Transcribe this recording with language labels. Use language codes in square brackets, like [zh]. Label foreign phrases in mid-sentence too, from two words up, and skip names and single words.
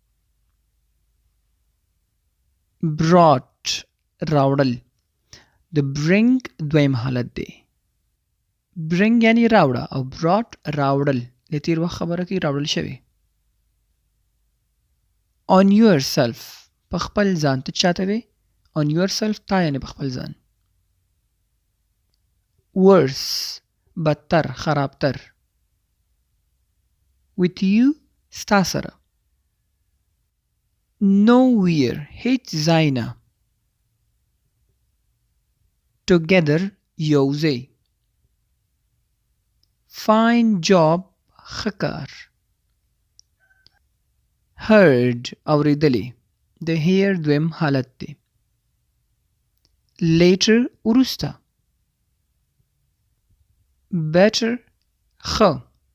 [ps] Brought راوړل. د bring دویم حالت دی. bring یعنی راوړه او brought راوړل د تیر وخت خبره کې راوړل شوی. [en] on yourself [ps] په خپل ځان ته چاته وي [en] on yourself [ps] تا یعنی په خپل ځان worse بدتر خرابتر [en] with you [ps] ستا سره nowhere هیڅ ځای نه together یوځای [en] find job [ps] ښه کار heard اوریدلی د hear دویم حالت دی later وروسته better ښه